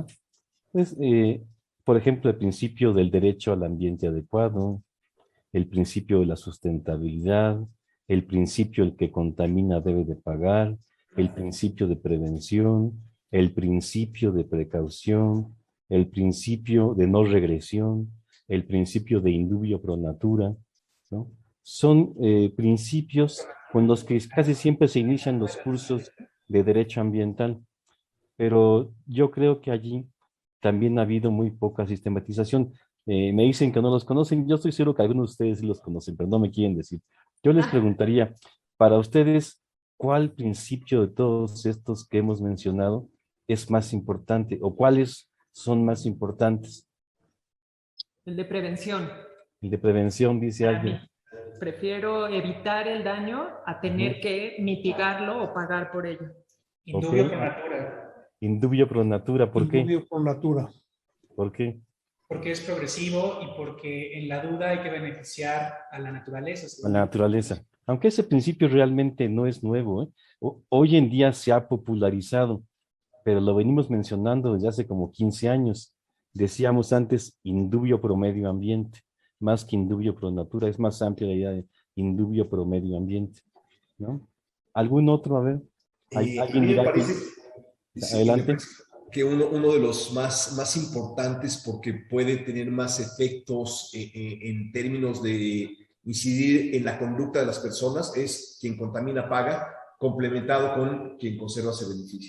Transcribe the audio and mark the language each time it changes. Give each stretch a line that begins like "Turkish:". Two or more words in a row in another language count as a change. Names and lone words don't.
Spanish: Pues, por ejemplo, el principio del derecho al ambiente adecuado, el principio de la sustentabilidad, el principio el que contamina debe de pagar, el principio de prevención, el principio de precaución, el principio de no regresión, el principio de
Latin: indubio pro natura,
Spanish: ¿no? Son principios con los que casi siempre se inician los cursos de derecho ambiental, pero yo creo que allí también ha habido muy poca sistematización. Me dicen que no los conocen, yo estoy seguro que algunos de ustedes sí los conocen, pero no me quieren decir. Yo les preguntaría, para ustedes, ¿cuál principio de todos estos que hemos mencionado es más importante o cuáles son más importantes? El de prevención. El de prevención, dice Para alguien. mí, prefiero evitar el daño a tener que mitigarlo o pagar por ello. Indubio Ok.
Latin: pro natura. Indubio pro natura,
Spanish: ¿por qué?
Latin: Indubio pro natura.
Spanish: ¿Por qué? Porque es progresivo y porque en la duda hay que beneficiar a la naturaleza. A la naturaleza. Aunque ese principio realmente no es nuevo, ¿eh? Hoy en día se ha popularizado, pero lo venimos mencionando desde hace como 15 años. Decíamos antes
Latin: indubio pro
Spanish: medio ambiente, más que
Latin: indubio pro natura,
Spanish: es más amplia la idea de
Latin: indubio pro
Spanish: medio ambiente, ¿no? ¿Algún otro? A ver, A ¿alguien mí me dirá que... parece, sí, Adelante. que uno de los más importantes, porque puede tener más efectos en términos de incidir en la conducta de las personas, es quien contamina paga, complementado con quien conserva se beneficia.